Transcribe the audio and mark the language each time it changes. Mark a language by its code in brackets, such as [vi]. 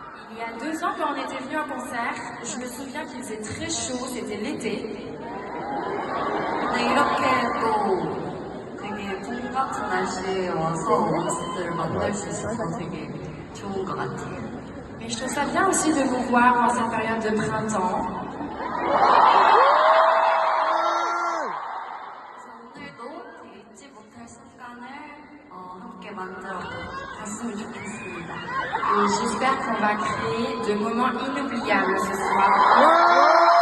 [fr] Il y a 2 ans, quand on était venu en concert, je me souviens qu'il faisait très chaud, c'était l'été. [ko] 근데 이렇게 또 되게 봄 같은 날씨에 와서 원스들 만날 수 있어서 되게 좋은 것 같아요. [fr] Mais je trouve ça bien aussi de vous voir en cette période de printemps. [ko] 그래서 오늘도 되게 잊지 못할 순간을 함께 만들어 갔으면 좋겠습니다. [fr] Et j'espère qu'on va créer de moments inoubliables ce soir.